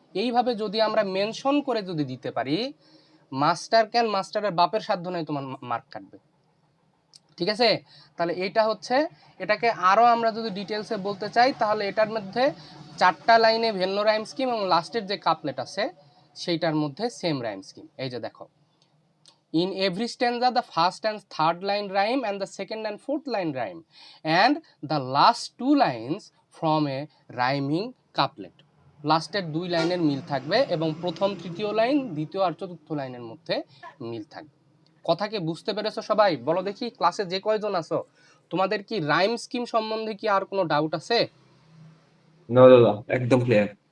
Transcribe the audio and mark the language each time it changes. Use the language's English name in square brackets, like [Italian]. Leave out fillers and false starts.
[Bangla] এইভাবে যদি আমরা মেনশন করে যদি দিতে পারি, মাস্টার কেন, মাস্টারের বাপের সাধ্য নাই তোমার মার্ক কাটবে। ঠিক আছে? তাহলে এইটা হচ্ছে, এটাকে আরও আমরা যদি ডিটেলসে বলতে চাই, তাহলে এটার মধ্যে 4টা লাইনে ভিন্ন রাইম স্কিম এবং লাস্টের যে কাপলেট আছে সেইটার মধ্যে সেম রাইম স্কিম। এই যে দেখো, [English] in every stanza the first and third line rhyme and the second and fourth line rhyme and the last two lines from a rhyming couplet. [Bangla] লাস্টের 2 লাইনের মিল থাকবে এবং প্রথম তৃতীয় লাইন, দ্বিতীয় আর চতুর্থ লাইনের মধ্যে মিল থাকবে। কথাকে বুঝতে পেরেছো সবাই? বলো দেখি, ক্লাসে যে কয়জন আছো, তোমাদের কি রাইম স্কিম সম্বন্ধে কি আর কোনো ডাউট আছে? না দাদা, একদম ক্লিয়ার।